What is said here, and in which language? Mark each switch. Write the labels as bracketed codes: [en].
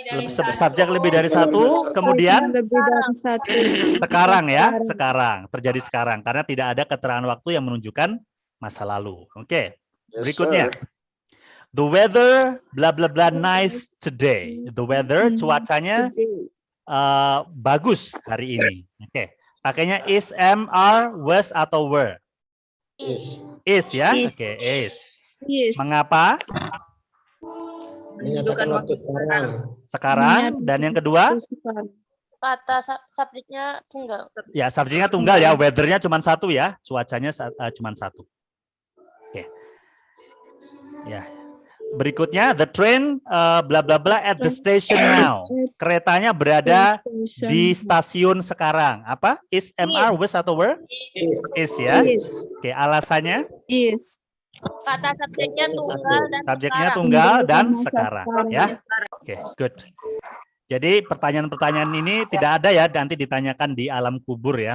[id] Subjek lebih dari 1, kemudian sekarang ya, sekarang, terjadi sekarang karena tidak ada keterangan waktu yang menunjukkan masa lalu. Oke. Berikutnya. [en] The weather bla bla bla nice today. The weather, [id] cuacanya bagus hari ini. [en] Oke. [id] Pakainya is, am, are, was atau were? Is ya. Oke, is. Mengapa? Menyatakan waktu sekarang. Sekarang. Dan yang kedua? Kata subjeknya tunggal. Ya, subjeknya tunggal ya. Weathernya cuma 1 ya. Cuacanya cuma 1. Oke. Ya. Berikutnya, [en] the train bla bla bla at the station now. [id] Keretanya berada di stasiun sekarang. Apa? Is, am, are, was atau were? Is ya. Oke, alasannya? [en] Is. [id] Kata subjeknya tunggal dan subjeknya tunggal dan sekarang ya. Oke, good. Jadi pertanyaan-pertanyaan ini tidak ada ya, nanti ditanyakan di alam kubur ya.